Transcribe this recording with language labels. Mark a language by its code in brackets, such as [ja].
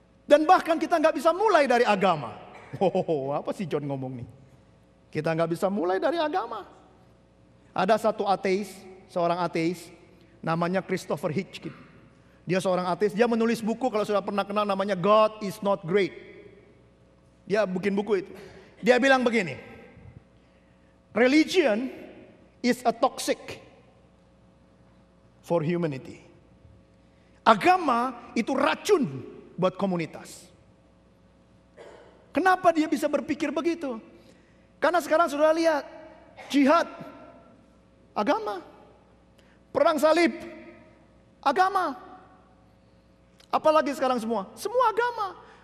[id] Dan bahkan kita nggak bisa mulai dari agama. Oh, apa sih John ngomong nih? Kita nggak bisa mulai dari agama. Ada satu ateis, seorang ateis, namanya Christopher Hitchens. Dia seorang ateis, dia menulis buku, kalau sudah pernah kenal, namanya God is Not Great. Dia bikin buku itu. Dia bilang begini, [en] religion is a toxic for humanity. [id] Agama itu racun buat komunitas. Kenapa dia bisa berpikir begitu? Karena sekarang sudah lihat, jihad, agama. Perang salib, agama. Apalagi sekarang semua agama.